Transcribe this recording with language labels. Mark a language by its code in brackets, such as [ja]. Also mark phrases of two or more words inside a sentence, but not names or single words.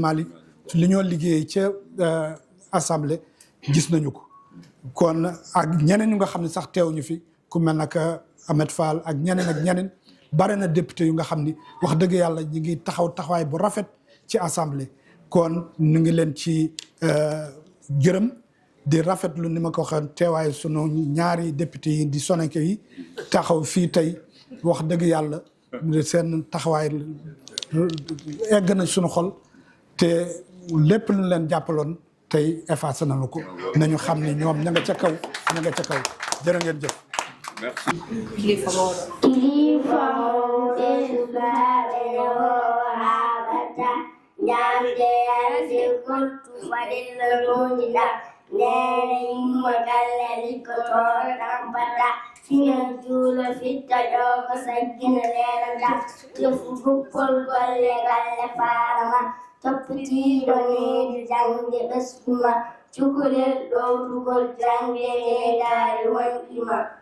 [wo] Malick li ñoo liggéey ca assemblée gis nañu ko kon ak ñeneen ñu nga xam ne sax teewuñu fi ku mel naka Ahmed Fall ak ñeneen bare na député yu nga xam ni wax dëgg yàlla ñu ngi taxawaay bu rafet ci assemblée kon ñu ngi leen ci gërëm di rafetlu ni ma ko waxee teewaay sunu ñaari député yi di Soninké yi taxaw fii tey wax dëgg yàlla seen taxawaay egg na sunu xol te lépp lu leen jàppaloon tey effacé nañu ko nañu xam ni ñoom ña nga ca kaw jërë ngeen jëf. [fr] Merci. [ff] Kilifa Mawdo sukaɓe habata ñamde yarde koltu waɗilla toñiɗa nene yumma galle likkoto tampata fiñan juulo fitta ɗo ko saggina lelata tefu guppol golle galle farama toppitiɗo needi jangde ɓesduma cukalel ɗowtugol jangde needari wonɗima